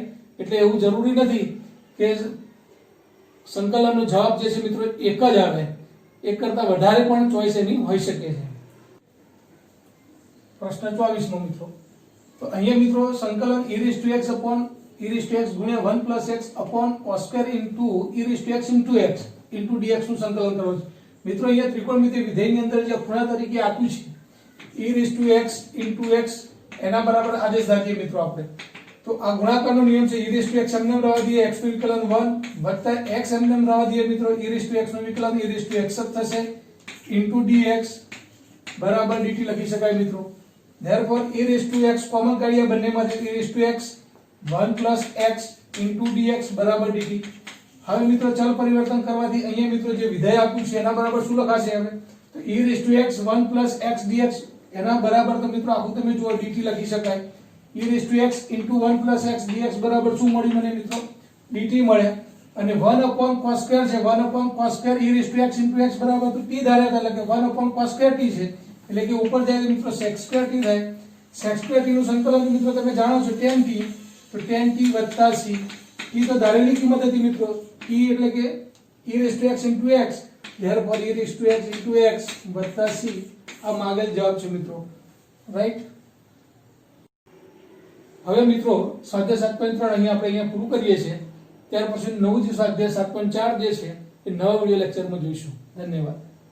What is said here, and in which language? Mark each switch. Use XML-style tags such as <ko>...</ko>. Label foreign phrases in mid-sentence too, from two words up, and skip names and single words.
<gu>એટલે એવું જરૂરી નથી કે સંકલનનો જવાબ જે છે મિત્રો એક જ આવે, એક કરતા વધારે પણ ચોઈસ એની હોઈ શકે છે. પ્રશ્ન 24 નો મિત્રો, તો અહીંયા મિત્રો સંકલન e⁻x ગુણ્યા 1 x</gu> <en>upon cos square into e⁻x into x into dx</en> <gu>નું સંકલન કરો છો મિત્રો. અહીંયા ત્રિકોણમિતિય વિધેયની અંદર જે ખૂણા તરીકે આપ્યું છે e⁻x</gu> <en>into x</en> <gu>એના બરાબર આદેશ ધારીએ મિત્રો આપણે, તો આ ગુણાકારનો નિયમ છે. e⁻x એમને રહેવા દઈએ, x નું વિકલન 1 વત્તા x એમને રહેવા દઈએ મિત્રો, e⁻x નું વિકલન e⁻x જ થશે</gu> <en>into dx</en> <gu>બરાબર dt લખી શકાય મિત્રો. therefore e⁻x કોમન કાઢીએ બંનેમાંથી, e⁻x 1 x</gu> <en>into dx</en> <gu>બરાબર dt. હવે મિત્રો ચલ પરિવર્તન કરવાથી અહીંયા મિત્રો જે વિધેય આપ્યું છે એના બરાબર શું લખાશે હવે, તો e⁻x 1 x dx એના બરાબર તો મિત્રો આખું તમે જુઓ dt લખી શકાય.</gu> <en>e raised to x into 1 plus x dx</en> <gu>બરાબર શું મળ્યું મને મિત્રો dt મળે અને</gu> <en>1 upon cos square</en> <gu>છે</gu> <en>1 upon cos square e raised to x into x</en> <gu>બરાબર તો t ધાર્યા હતા એટલે કે</gu> <en>1 upon cos square t</en> <gu>છે એટલે કે ઉપર જાય તો મિત્રો</gu> <en>sec square t</en> <gu>થાય</gu> <en>sec square t</en> <gu>નું સંકલન મિત્રો તમે જાણો છો</gu> <en>tan t</en> <gu>તો</gu> <en>tan t + c t</en> <gu>તો ધારેલી કિંમત હતી મિત્રો t એટલે કે</gu> <en>e raised to x into x therefore e raised to x into x + c</en> <gu>આ માગેલ જવાબ છે મિત્રો રાઈટ। હવે મિત્રો સ્વાધ્યાય 7.3 અહીંયા પૂરું કરીએ છીએ ત્યાર પછી નવું જે સ્વાધ્યાય 7.4 જે છે એ નવા વિડિયો લેક્ચરમાં જોઈશું। ધન્યવાદ।</gu>